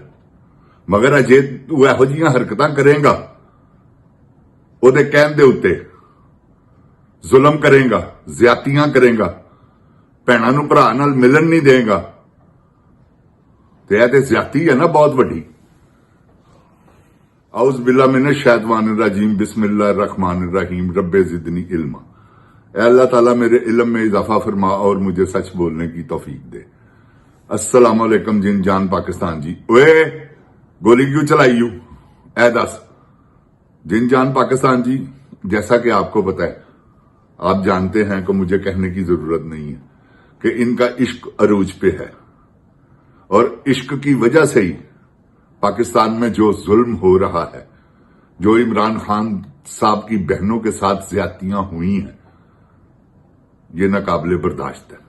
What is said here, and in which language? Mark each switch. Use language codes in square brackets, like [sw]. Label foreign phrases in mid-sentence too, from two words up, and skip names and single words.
[pa] مگر اجے تو ایہو جیہیاں حرکتاں کرے گا، اودے کہن دے اتے ظلم کرے گا، زیادتیاں کرے گا، بھیناں نوں بھرا نال ملن نہیں دے گا، تے تے زیادتی ہے نا بہت وڈی. [ar] أعوذ بالله من الشيطان الرجيم، بسم الله الرحمن الرحيم، رب زدني علما. [ur] اے اللہ تعالیٰ میرے علم میں اضافہ فرما اور مجھے سچ بولنے کی توفیق دے. [ar] السلام عليكم [ur] جن جان پاکستان جی. [pa] اوئے گولی کیوں چلائی یو? [ur] اے دس جن جان پاکستان جی، جیسا کہ آپ کو پتا ہے، آپ جانتے ہیں کہ مجھے کہنے کی ضرورت نہیں ہے کہ ان کا عشق عروج پہ ہے، اور عشق کی وجہ سے ہی پاکستان میں جو ظلم ہو رہا ہے، جو عمران خان صاحب کی بہنوں کے ساتھ زیادتیاں ہوئی ہیں، یہ ناقابلِ برداشت ہے.